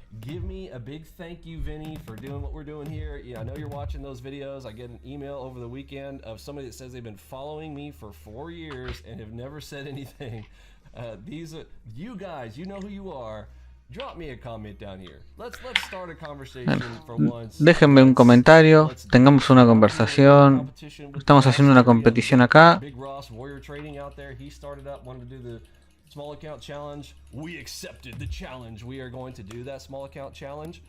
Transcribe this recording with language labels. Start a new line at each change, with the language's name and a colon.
English: Give me a big thank you, Vinny, for doing what we're doing here. Yeah, I know you're watching those videos. I get an email over the weekend of somebody that says they've been following me for 4 years and have never said anything. These are you guys. You know who you are. Drop me a comment down here. Let's start a conversation for once.
Spanish: Déjenme un comentario, tengamos una conversación. Estamos haciendo una competición acá.
English: Big Ross Warrior Trading out there. He started up, wanted to do the small account challenge. We accepted the challenge. We are going to do that small account challenge.